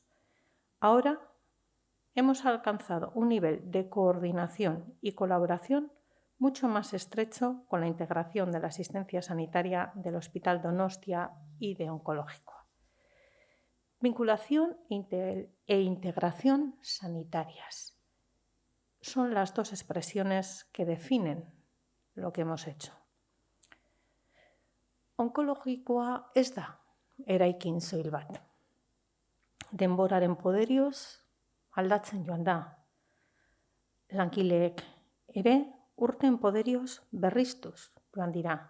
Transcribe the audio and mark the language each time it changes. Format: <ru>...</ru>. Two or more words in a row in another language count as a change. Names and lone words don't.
<es>Ahora hemos alcanzado un nivel de coordinación y colaboración mucho más estrecho con la integración de la asistencia sanitaria del Hospital Donostia y de Onkologikoa. Vinculación e integración sanitarias son las dos expresiones que definen lo que hemos hecho.</es> <eu>Onkologikoa ez da eraikin soil bat. Denboraren poderioz aldatzen joan da. Langileek ere urten poderioz berriztuz joan dira.</eu>